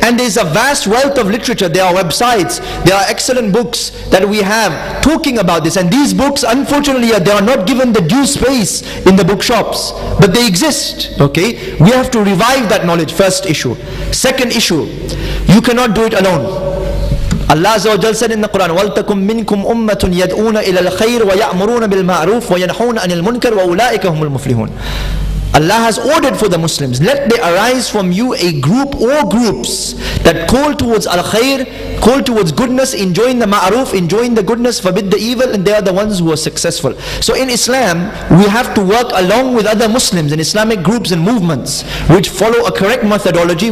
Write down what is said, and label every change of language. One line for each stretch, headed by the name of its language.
English: And there's a vast wealth of literature. There are websites, there are excellent books that we have talking about this. And these books, unfortunately, they are not given the due space in the bookshops. But they exist. Okay? We have to revive that knowledge, first issue. Second issue, you cannot do it alone. Allah Azza wa Jal said in the Quran,
Arabic: وَلْتَكُمْ مِنْكُمْ أُمَّةٌ يَدْعُونَ إِلَى الْخَيْرِ وَيَأْمُرُونَ بِالْمَعْرُوفِ وَيَنْهَوْنَ عَنِ الْمُنْكَرِ وَأُولَٰئِكَ هُمُ الْمُفْلِحُونَ.
English: Allah has ordered for the Muslims, let there arise from you a group or groups that call towards al-khair, call towards goodness, enjoying the ma'ruf, enjoying the goodness, forbid the evil, and they are the ones who are successful. So in Islam, we have to work along with other Muslims in Islamic groups and movements which follow a correct methodology.